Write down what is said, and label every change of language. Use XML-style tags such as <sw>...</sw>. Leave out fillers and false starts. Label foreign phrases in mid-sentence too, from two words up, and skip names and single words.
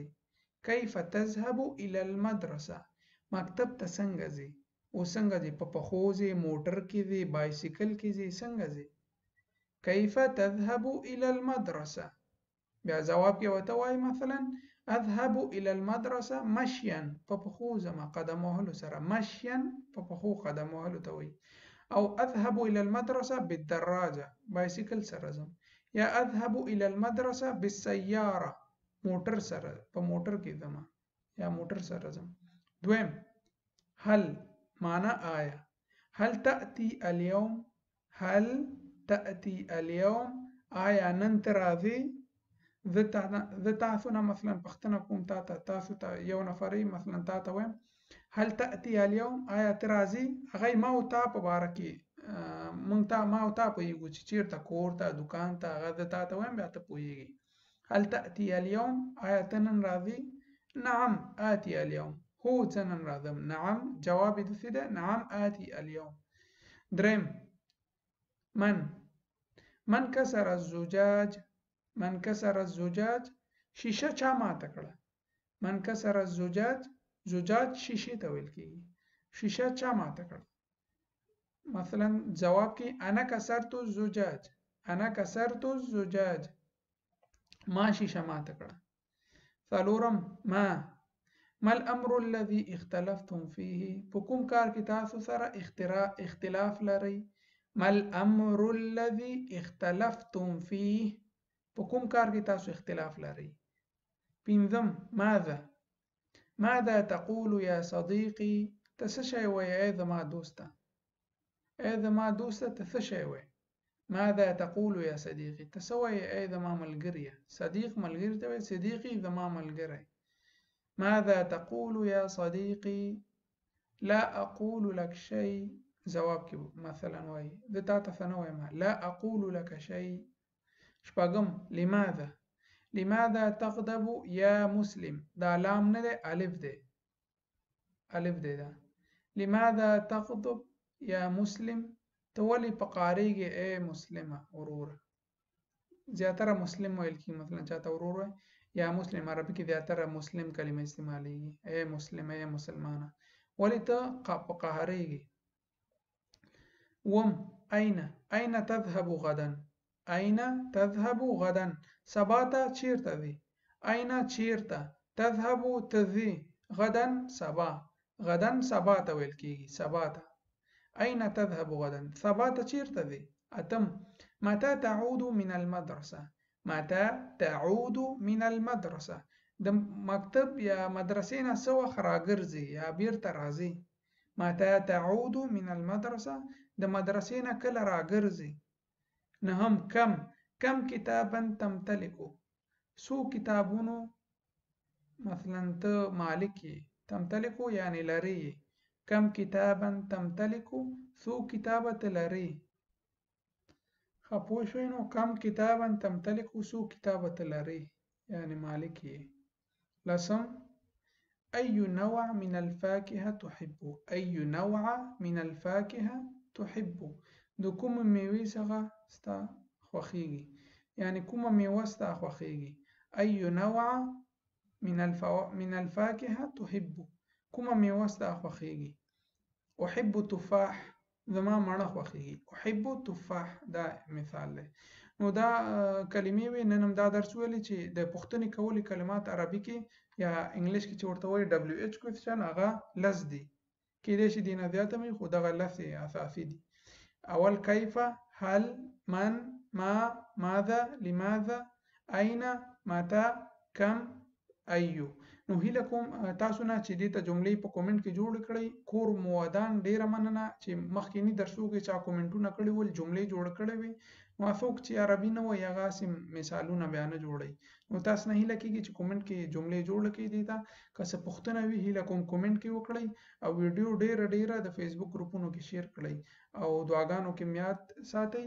<ar>كيف تذهب إلى المدرسة،</ar> <ps>مکتب ته څنګه ځې، او څنګه ځې، په پښو ځې، موټر کې ځې، بایسیکل کې ځې، څنګه ځې.</ps> <ar>كيف تذهب إلى المدرسة.</ar> <ps>بیا جواب کې ورته وایي مثلا</ps> <ar>اذهب الى المدرسه مشيا،</ar> <ps>په پښو ځم، قدم وهلو سره، مشيا په پښو قدم وهلو ته وایي. او</ps> <ar>اذهب الى المدرسه بالدراجه،</ar> <ps>بایسیکل سره ځم.</ps> <ar>یا اذهب الى المدرسه بالسياره،</ar> <ps>موټر سره، په موټر کې ځم یا موټر سره ځم. دویم هل، معنا آیا.</ps> <ar>هل تأتي اليوم، هل تأتي اليوم،</ar> <ps>آیا نن ته راځې. زه تاسو نه مثلا پوښتنه کوم، تاسو ته یو نفرې مثلا تا ته وایم</ps> <ar>هل تأتي اليوم،</ar> <ps>آیا ته راځې. هغه ما او تا په باره کې موږ ته ما او تا پوهېږو چې چېرته کور ته، دکان ته، هغه زه تا ته وایم بیا ته پوهېږې.</ps> <ar>هل تأتي اليوم،</ar> <ps>آیا ته نن راځې.</ps> <ar>نعم آتي اليوم،</ar> <ps>هو زه نن راځم. نعم جواب یې داسې دی،</ps> <ar>نعم آتي اليوم. دریم من كسر الزجاج، من كسر الزجاج،</ar> <ps>شیشه چا ماته کړه.</ps> <ar>من كسر الزجاج،</ar> <ps>زجاج شیشه ته ویل کېږي، شیشه چا ماته کړه. مثلا جواب کې</ps> <ar>انا كسرت الزجاج، انا كسرت الزجاج،</ar> <ps>ما شیشه ماته کړه.</ps> <ar>څلورم ما الامر الذي اختلفتم فيه،</ar> <ps>په کوم کار کې تاسو سره اختلاف لرئ.</ps> <ar>ما الامر الذي اختلفتم فيه،</ar> <ps>په کوم کار کې تاسو اختلاف لرئ.</ps> <ar>پنځم ماذا تقول يا صديقي،</ar> <ps>ته څه شی وایې ای زما دوسته، ای زما دوسته ته څه شی وایې.</ps> <ar>ماذا تقول يا صديقي،</ar> <ps>ته څه وایې ای زما ملګریه. صدیق ملګری ته وایي، صدیقي زما ملګری.</ps> <ar>ماذا تقول يا صديقي، لا أقول لك شيء،</ar> <ps>جواب کې مثلا وایي زه تا ته څه نه وایم،</ps> <ar>لا أقول لك شيء. شپږم لماذا تغضب يا مسلم،</ar> <ps>دا لام نه دی، الف دی، الف دی دا.</ps> <ar>لماذا تغضب يا مسلم،</ar> <ps>ته ولې په قاریږې ای مسلمه وروره. زیاتره مسلم ویل کېږي، مثلا چاته ورور وایي</ps> <ar>یا مسلم،</ar> <ps>عربي کې زیاتره مسلم کلمه استعمالیږي، ای مسلم، ای مسلمانه، ولې ته په قهریږې.</ps> <ar>أين تذهب غدا، أين تذهب غدا،</ar> <ps>سبا ته چیرته ځې. أين چیرته، تذهب تځې، غدا سبا، غدا سبا ته ویل کېږي، سبا ته.</ps> <ar>أين تذهب غدا،</ar> <ps>سبا ته چیرته ځې.</ps> <ar>اتم متى تعود من المدرسة، متى تعود من المدرسة،</ar> <ps>د مکتب یا مدرسې نه څه وخت راګرځې یا بیرته راځې.</ps> <ar>متى تعود من المدرسة،</ar> <ps>د مدرسې نه کله راګرځې. نهم</ps> <ar>کم کتابا تمتلک،</ar> <ps>څو کتابونو مثلا ته مالک یې. تمتلک یعنی لري.</ps> <ar>کم کتابا تمتلک،</ar> <ps>څو کتابه ته لري. ښه پوه شوئ نو</ps> <ar>کم کتابا تمتلک،</ar> <ps>څو کتابه ته لري یعنی مالک یې.</ps> <ar>لسم أي نوع من الفاكهة تحب، أي نوع من الفاكهة تحب،</ar> <ps>د کوم میوې څخه ستا خوښیږي، یعنی کومه میوه ستا خوښیږي.</ps> <ar>أي نوع من الفاكهة تحب،</ar> <ps>کومه میوه ستا خوښیږي.</ps> <ar>أحب التفاح،</ar> <ps>زما مڼه خوښیږي.</ps> <ar>أحب التفاح</ar> <ps>دا مثال دی. نو دا کلمې وي. نن هم دا درس ویلی چې د پوښتنې کولې کلمات عربي کې یا انګلیش کې چې ورته وایي</ps> <en>WH question,</en> <ps>هغه لس دي، کېدای شي دې نه زیاته وي، خو دغه لس اساسي دي. اول کیف،</ps> <ar>هل، من، ما، ماذا، لماذا، أين، متى، كم،</ar> <ps>ایو. نو هیله کوم تاسو نه چې دې ته جملې په کومنټ کې جوړ کړئ. کور مو ودان، ډیره مننه چې مخکینی درسو کې چا کومنټونه کړي ول، جملې جوړ کړي وي. نو څوک چې عربي نه وایي هغه هسې مثالونه بیا نه جوړوي. نو تاسو نه هیله کېږي چې کومنټ کې جملې جوړه کړئ. دې ته که څه پوښتنه وي هیله کوم کومنټ کې وکړئ، او ویډیو ډیره د فیسبوک ګروپونو کې شیر کړئ، او دعاګانو کې میاد ساتئ.</ps>